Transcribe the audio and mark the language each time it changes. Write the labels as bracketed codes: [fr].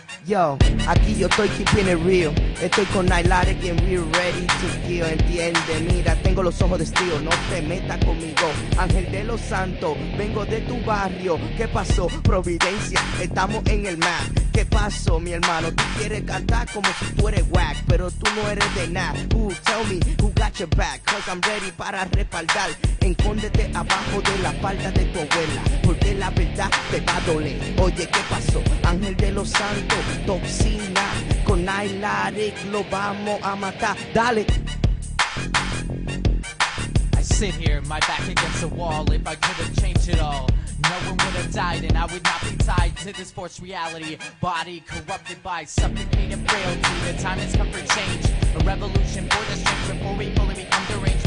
[es] Yo, aquí yo estoy [en] keeping it real. [es] Estoy con [en] Nilotic and we're ready to kill. [es] Entiende, mira, tengo los ojos de estilo. No te metas conmigo, Ángel de los Santos. Vengo de tu barrio. ¿Qué pasó? Providencia, estamos en el map. ¿Qué pasó, mi hermano? Tú quieres cantar como si tú eres whack, pero tú no eres de nada. [en] Tell me who got your back, cause I'm ready [es] para respaldar. Encóndete abajo de la falda de tu abuela, porque la verdad te va a doler. Oye, ¿qué pasó? Ángel de los Santos, Tocxina, con Nilotic lo vamos a matar. Dale. [en] I sit here, my back against the wall. If I could have changed it all, no one would have died, and I would not be tied to this forced reality. Body corrupted by suffocating frailty. The time has come for change, a revolution for the strange before we fully become deranged.